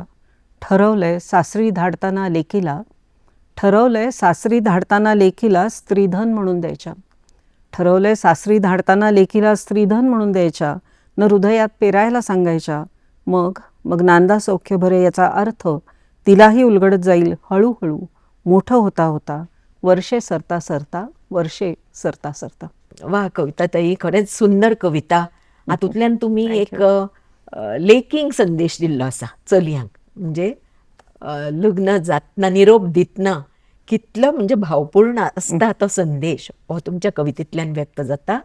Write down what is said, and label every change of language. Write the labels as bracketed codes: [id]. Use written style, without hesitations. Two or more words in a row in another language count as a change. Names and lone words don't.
[mr] ठरवलंय सासरी धाडताना लेकीला स्त्रीधन म्हणून द्यायच्या. न हृदयात पेरायला सांगायच्या. मग नांदा सौख्य भरे याचा अर्थ तिलाही उलगडत जाईल हळूहळू, मोठं होता होता, वर्षे सरता सरता. [kok] वा कविता ताई, खरेंच सुंदर कविता. हातूंतल्यान तुम्ही एक लेकींक संदेश दिल्लो आसा चलयांक. म्हणजे लग्न जातना निरोप दितना कितलो म्हणजे भावपूर्ण आसता तो संदेश हो तुमच्या कवितेंतल्यान व्यक्त जाता.